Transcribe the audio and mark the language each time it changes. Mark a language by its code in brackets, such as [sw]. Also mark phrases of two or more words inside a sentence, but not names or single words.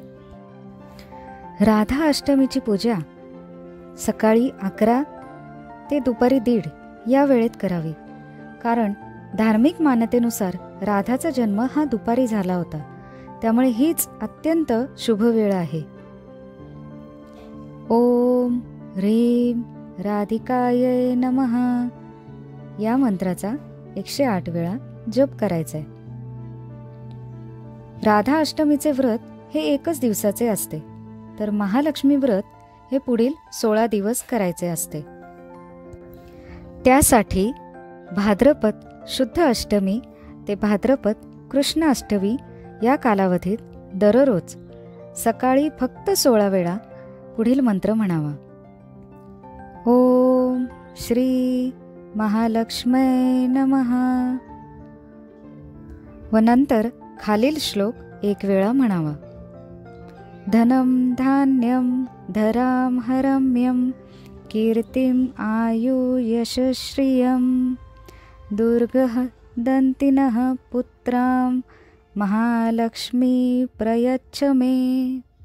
[mr] राधा अष्टमीची पूजा सकाळी 11 ते दुपारी 1:30 या वेळेत करावी, कारण धार्मिक मान्यतेनुसार राधाचा जन्म हा दुपारी झाला होता. त्यामुळे हीच अत्यंत शुभ वेळ आहे. [sa] ओम ह्रीं राधिकायै नमः [mr] या मंत्राचा 108 वेळा जप करायचा आहे. राधा अष्टमीचे व्रत हे एकच दिवसाचे असते, तर महालक्ष्मी व्रत हे पुढील 16 दिवस करायचे असते. त्यासाठी भाद्रपद शुद्ध अष्टमी ते भाद्रपद कृष्ण अष्टमी या कालावधीत दररोज सकाळी फक्त 16 वेळा पुढील मंत्र म्हणावा. [sa] ओम श्री महालक्ष्मी नमः [mr] व नंतर खालील श्लोक 1 वेळा म्हणावा. [sa] धनम धान्यम धराम हरम्यम कीर्तिम आयु यशश्रियम दुर्गः दंतिनः पुत्राम महालक्ष्मी प्रयच्छ मे.